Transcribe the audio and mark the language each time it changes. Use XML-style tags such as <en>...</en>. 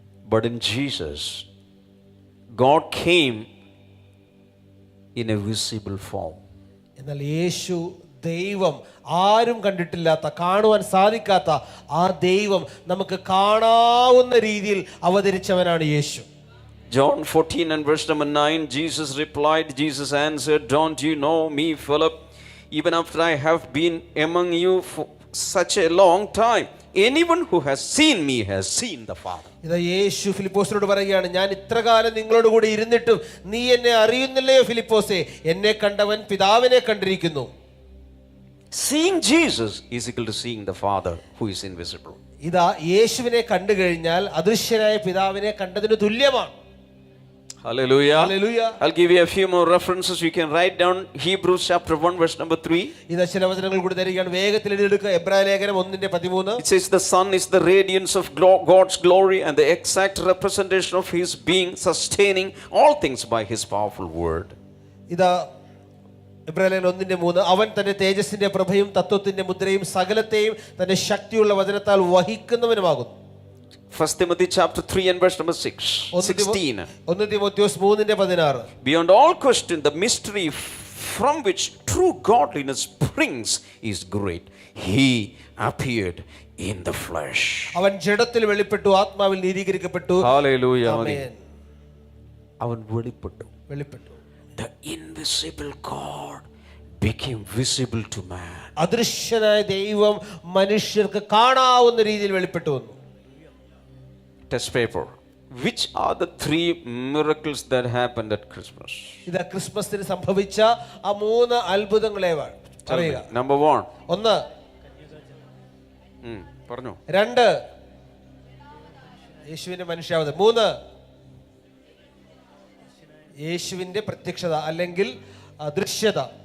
<en>But in Jesus, God came in a visible form.</en> <ml>എന്നാൽ യേശു ദൈവം, ആരും കണ്ടിട്ടില്ലാത്ത, കാണുവാൻ സാധിക്കാത്ത ആ ദൈവം നമുക്ക് കാണാവുന്ന രീതിയിൽ അവതരിച്ചവനാണ് യേശു.</ml> <en>John 14 and verse number 9, Jesus answered, "Don't you know me, Philip? Even after I have been among you for such a long time, anyone who has seen me has seen the Father."</en> <ml>ഇതാ യേശു ഫിലിപ്പോസിനോട് പറയുകയാണ്, ഞാൻ ഇത്രകാലം നിങ്ങളോട് കൂടി ഇരുന്നിട്ടും നീ എന്നെ അറിയുന്നില്ലയോ ഫിലിപ്പോസേ? എന്നെ കണ്ടവൻ പിതാവിനെ കണ്ടിരിക്കുന്നു.</ml> <en>Seeing Jesus is equal to seeing the Father who is invisible.</en> <ml>ഇതാ യേശുവിനെ കണ്ടു കഴിഞ്ഞാൽ അദൃശ്യനായ പിതാവിനെ കണ്ടതിന് തുല്യമാണ്.</ml> <en>Hallelujah. Hallelujah. I'll give you a few more references. You can write down Hebrews chapter 1 verse number 3.</en> <ml>ഇതാ ചില വചനങ്ങൾ കൂടി തരികയാണ്. വേഗത്തിൽ എഴുതിയെടുക്കുക. എബ്രായ ലേഖനം 1:13.</ml> <en>It says the Son is the radiance of God's glory and the exact representation of his being, sustaining all things by his powerful word.</en> <ml>ഇതാ എബ്രായ ലേഖനം 1:3. അവൻ തന്റെ തേജസ്സിന്റെ പ്രഭയും തത്വത്തിന്റെ മുദ്രയും സകലത്തെയും തന്റെ ശക്തിയുള്ള വചനത്താൽ വഹിക്കുന്നവനുമാകുന്നു.</ml> <en>1 Timothy chapter 3 and verse number 16.</en> <ml>1 തിമോഥെയോസ് 3:16.</ml> <en>Beyond all question, the mystery from which true godliness springs is great. He appeared in the flesh.</en> <ml>അവൻ ജഡത്തിൽ വെളിപ്പെട്ടു, ആത്മാവിൽ നീതീകരിക്കപ്പെട്ടു.</ml> <en>Hallelujah.</en> <ml>ആമേൻ. അവൻ വെളിപ്പെട്ടു.</ml> <en>The invisible God became visible to man.</en> <ml>അദൃശ്യനായ ദൈവം മനുഷ്യർക്ക് കാണാവുന്ന രീതിയിൽ വെളിപ്പെട്ടു വന്നു.</ml> <en>Test paper. Which are the 3 miracles that happened at Christmas?</en> <ml>ഇതാ ക്രിസ്മസിന് സംഭവിച്ച ആ 3 അത്ഭുതങ്ങളെ പറയുക.</ml> <en>Number 1. 1.</en> <ml>പറഞ്ഞു. 2. യേശുവിന്റെ മനുഷ്യാവതാരം. 3. യേശുവിന്റെ പ്രത്യക്ഷത അല്ലെങ്കിൽ ദൃശ്യത.</ml>